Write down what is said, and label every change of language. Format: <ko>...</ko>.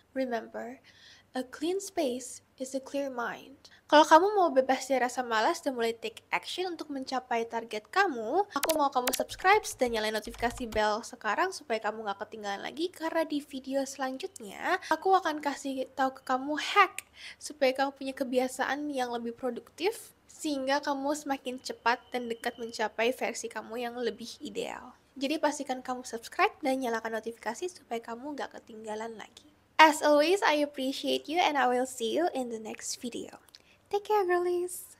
<en>Remember, a clean space is a clear mind.</en> <id>Kalau kamu mau bebas dari rasa malas dan mulai take action untuk mencapai target kamu, aku mau kamu subscribe dan nyalain notifikasi bell sekarang supaya kamu gak ketinggalan lagi, karena di video selanjutnya aku akan kasih tahu ke kamu hack supaya kamu punya kebiasaan yang lebih produktif sehingga kamu semakin cepat dan dekat mencapai versi kamu yang lebih ideal. Jadi pastikan kamu subscribe dan nyalakan notifikasi supaya kamu gak ketinggalan lagi.</id> <en>As always, I appreciate you and I will see you in the next video. Take care, girlies!</en>